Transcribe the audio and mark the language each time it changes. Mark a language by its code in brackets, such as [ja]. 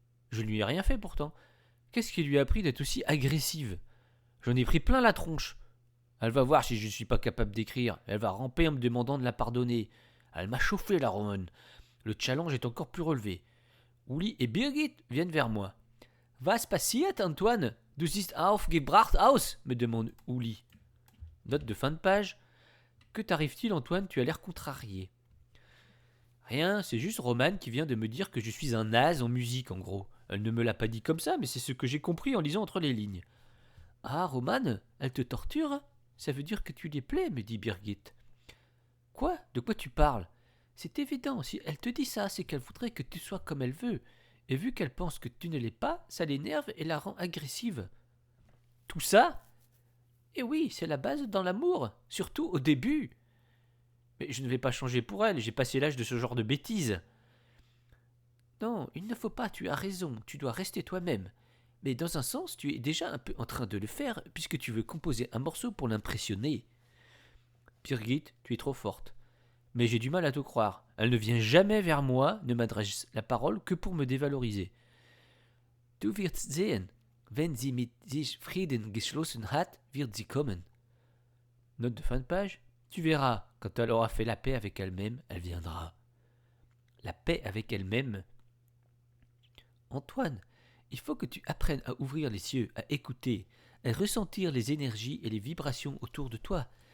[fr] Je ne lui ai rien fait pourtant. Qu'est-ce qui lui a pris d'être aussi agressive? J'en ai pris plein la tronche. Elle va voir si je ne suis pas capable d'écrire. Elle va ramper en me demandant de la pardonner. Elle m'a chauffé, la Romane. Le challenge est encore plus relevé. Uli et Birgit viennent vers moi. [de] Was passiert, Antoine? Du siehst aufgebracht aus, [fr] me demande Uli. Note de fin de page. Que t'arrive-t-il, Antoine? Tu as l'air contrarié. Rien, c'est juste Romane qui vient de me dire que je suis un naze en musique, en gros. Elle ne me l'a pas dit comme ça, mais c'est ce que j'ai compris en lisant entre les lignes. Ah, Romane, elle te torture? Ça veut dire que tu lui plais, me dit Birgit. Quoi? De quoi tu parles? C'est évident, si elle te dit ça, c'est qu'elle voudrait que tu sois comme elle veut. Et vu qu'elle pense que tu ne l'es pas, ça l'énerve et la rend agressive. Tout ça? Eh oui, c'est la base dans l'amour, surtout au début. Mais je ne vais pas changer pour elle, j'ai passé l'âge de ce genre de bêtises. Non, il ne faut pas, tu as raison, tu dois rester toi-même. Mais dans un sens, tu es déjà un peu en train de le faire, puisque tu veux composer un morceau pour l'impressionner. Birgit, tu es trop forte. Mais j'ai du mal à te croire. Elle ne vient jamais vers moi, ne m'adresse la parole que pour me dévaloriser. [de] Du wirst sehen. Wenn sie mit sich Frieden geschlossen hat, wird sie kommen. [fr] Note de fin de page. Tu verras, quand elle aura fait la paix avec elle-même, elle viendra. La paix avec elle-même. Antoine, il faut que tu apprennes à ouvrir les yeux, à écouter, à ressentir les énergies et les vibrations autour de toi.